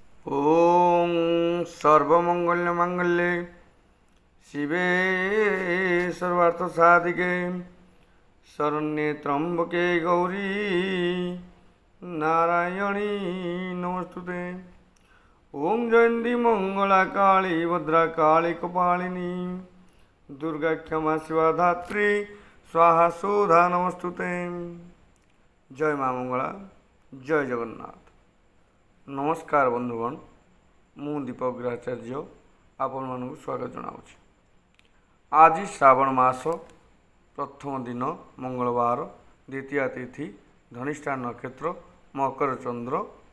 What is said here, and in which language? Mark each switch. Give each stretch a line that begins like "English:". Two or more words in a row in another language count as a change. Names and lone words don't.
Sanskrit: ओम सर्वमंगल्य मंगल्ये शिवे सर्वार्थ साधिके शरण्ये त्र्यंबके गौरी नारायणी नमस्तुते। ओम जयंती मंगला काली भद्रा काली कपालिनी दुर्गा क्षमा शिवा धात्री स्वाहा सुधा नमस्तुते।
Odia: ଜୟ ମା ମଙ୍ଗଳା, ଜୟ ଜଗନ୍ନାଥ। ନମସ୍କାର ବନ୍ଧୁଗଣ, ମୁଁ ଦୀପକ ଗ୍ରହାଚାର୍ଯ୍ୟ ଆପଣ ମାନଙ୍କୁ ସ୍ୱାଗତ ଜଣାଉଛି। ଆଜି ଶ୍ରାବଣ ମାସ ପ୍ରଥମ ଦିନ ମଙ୍ଗଳବାର, ଦ୍ୱିତୀୟ ତିଥି, ଧନିଷ୍ଠା ନକ୍ଷତ୍ର, ମକର ଚନ୍ଦ୍ର।